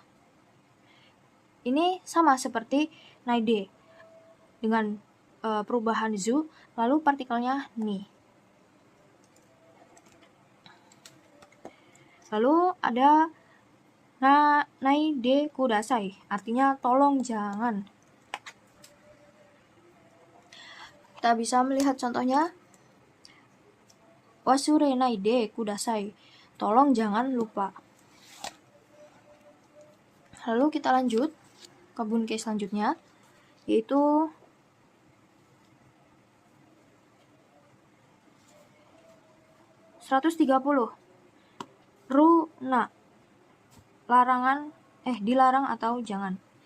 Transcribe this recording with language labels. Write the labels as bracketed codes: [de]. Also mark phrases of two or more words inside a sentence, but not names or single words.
[id] Ini sama seperti naide dengan perubahan zu, lalu partikelnya ni. Lalu ada [ja] ないでください, [id] artinya tolong jangan. Kita bisa melihat contohnya. [ja] 忘れないでください, [id] tolong jangan lupa. Lalu kita lanjut ke bunke selanjutnya, yaitu (130). Runa, larangan, dilarang atau jangan.